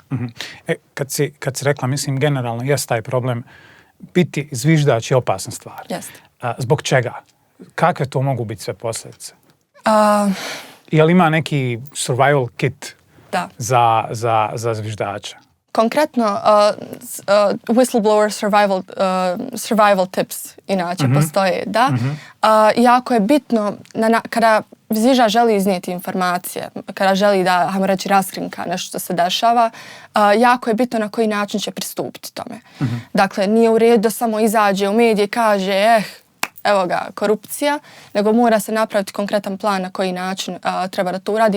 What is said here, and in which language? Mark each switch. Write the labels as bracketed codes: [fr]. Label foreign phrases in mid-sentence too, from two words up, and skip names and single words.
[bs] Kad si rekla, mislim, generalno jest taj problem, biti zviždač je opasna stvar. Jeste. Zbog čega? Kakve to mogu biti sve posljedice? Je li ima neki [en] survival kit [bs] za zviždača? Konkretno, [en] whistleblower survival tips [bs] inače postoje, da. Jako je bitno kada zviždač želi iznijeti informacije, kada želi da, hajmo reći, raskrinka nešto što se dešava, jako je bitno na koji način će pristupiti tome. Dakle, nije u redu da samo izađe u medije i kaže, evo ga, korupcija, nego mora se napraviti konkretan plan na koji način treba da to uradi.